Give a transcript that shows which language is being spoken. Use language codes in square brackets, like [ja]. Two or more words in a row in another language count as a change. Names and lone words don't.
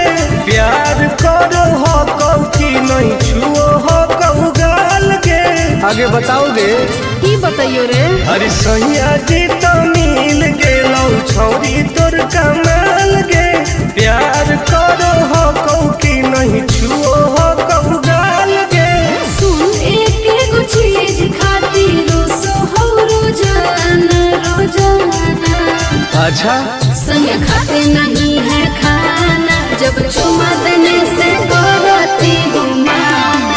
[anp] प्यार करो हो कौ की नहीं छुओ हो कौ गाल के। आगे बताओगे? की बताइयो रे? अरे सैया जी तो मिल गेलौ छौड़ी तोर कमाल के। प्यार करो हो कौ की नहीं छुओ हो कौ गाल के। सुन एक एगो चीज खातिर सोहो रोजाना रोजाना। अच्छा [hi] संग खाते नहीं है खाना जब चुमा देने से करती हूँ माना।